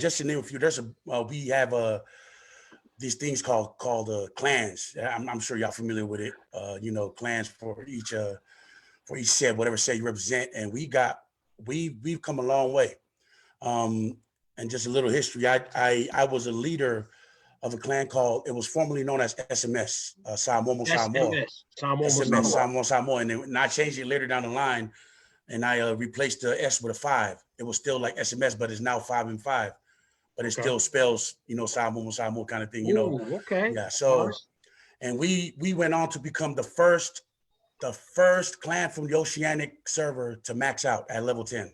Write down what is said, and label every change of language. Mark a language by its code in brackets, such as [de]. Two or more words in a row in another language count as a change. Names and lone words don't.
[en] Just to name a few, we have these things called clans. I'm sure y'all familiar with it. Clans for each set, whatever set you represent, and we've come a long way. And just a little history. I was a leader of a clan it was formerly known as SMS, Samoa Samoa. SMS. Samoa SMS, Samoa. Samoa Samoa. And I changed it later down the line, and I replaced the S with a 5. It was still like SMS, but it's now 5 and 5. But it still spells, Samoa Samoa kind of thing, Ooh, okay. Yeah. So, Nice. and we went on to become the first clan from the Oceanic server to max out at level 10.